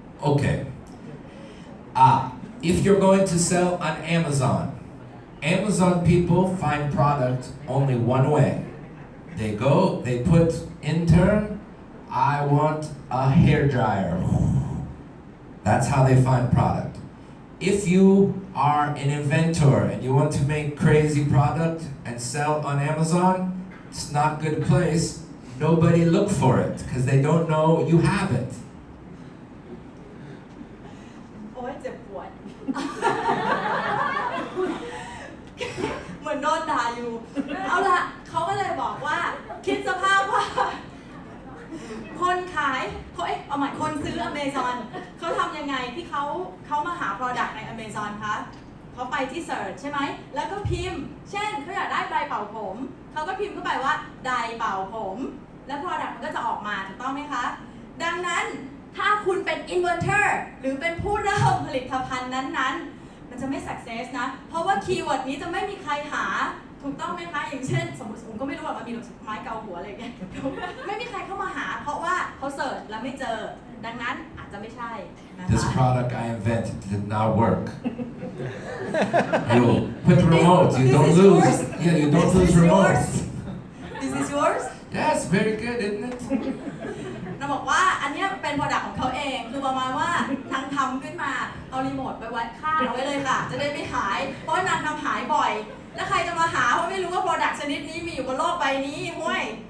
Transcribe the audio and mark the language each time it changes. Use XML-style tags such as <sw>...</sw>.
<en>Okay. If you're going to sell on Amazon, Amazon people find product only one way. They go, they put intern, I want a hair dryer. That's how they find product. If you are an inventor and you want to make crazy product and sell on Amazon, it's not a good place. Nobody look for it because they don't know you have it.</en> <th>โอ๊ยเจ็บปวด เหมือนโดนด่าอยู่เอาละเขาก็เลยบอกว่าคิดสภาพว่าคนขายเอาใหม่คนซื้อ Amazon เขาทำยังไงที่เขามาหา product ใน Amazon คะเขาไปที่ search ใช่ไหมแล้วก็พิมพ์เช่นเขาอยากได้ไดร์เป่าผมเขาก็พิมพ์เข้าไปว่าไดร์เป่าผมแล้ว product มันก็จะออกมาถูกต้องไหมคะ ดังนั้นถ้าคุณเป็น inventor หรือเป็นผู้เริ่มผลิตภัณฑ์นั้นๆมันจะไม่ success นะเพราะว่าคีย์เวิร์ดนี้จะไม่มีใครหาถูกต้องไหมคะอย่างเช่นสมมติผมก็ไม่รู้ว่ามันมีไม้เกาหัวอะไรอย่างเงี้ยไม่มีใครเข้ามาหาเพราะว่าเขาเสิร์ชแล้วไม่เจอดังนั้นอาจจะไม่ใช่นะคะ</th> <en>This product I invented did not work. You put the remote, you don't lose. Yeah, you don't lose remote. This is yours That's very good, isn't it?</en> <th>เราบอกว่าอันนี้เป็น product ของเขาเองคือประมาณว่านางทำขึ้นมาเอารีโมทไปวัดค่าเอาไว้เลยค่ะจะได้ไม่หายเพราะนางทำหายบ่อยแล้วใครจะมาหาเพราะไม่รู้ว่า product ชนิดนี้มีอยู่บนโลกใบนี้ห้วย</th>